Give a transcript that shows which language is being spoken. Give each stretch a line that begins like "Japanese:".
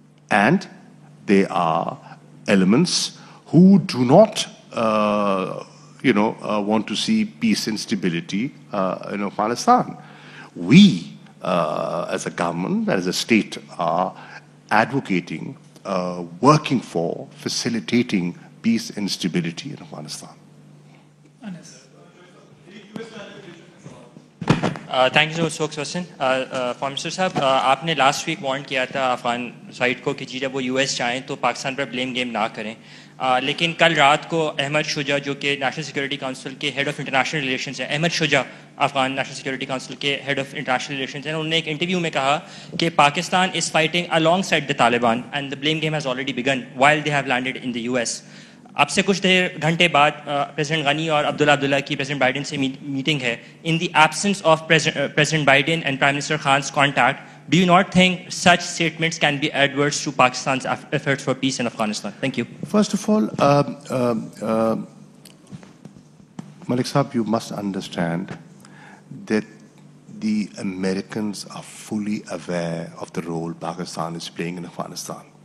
English: And they are elements who do not, want to see peace and stability in Afghanistan. We, as a government, as a state, are advocating, working for, facilitating peace and stability in Afghanistan. Thank you so much
Urdu: question form minister صاحب آپ نے last week Warren کیا تھا Afghan side کو کہ جب وہ U S جائیں تو پاکستان پر بلیم گیم نہ کریں لیکن کل رات کو احمد شجاع جو کہ نیشنل سیکورٹی کونسل کے ہیڈ آف انٹرنیشنل ریلیشنز ہیں احمد شجاع افغان نیشنل سیکورٹی کونسل کے ہیڈ آف انٹرنیشنل ریلیشنز ہیں انہوں نے ایک انٹرویو میں کہا کہ
English: Pakistan is fighting along side the Taliban and the blame game has already begun while they have landed in the U S.
Urdu: اب سے کچھ گھنٹے بعد پریزیڈنٹ غنی اور عبداللہ کی پریزیڈنٹ بائیڈن سے میٹنگ ہے.
English: In the absence of president Biden and prime minister Khan's contact, do you not think such statements can be adverse to Pakistan's efforts for peace in Afghanistan? Thank you. First of all, Malik Saab, you must understand that the Americans are fully aware of the role Pakistan is playing in Afghanistan.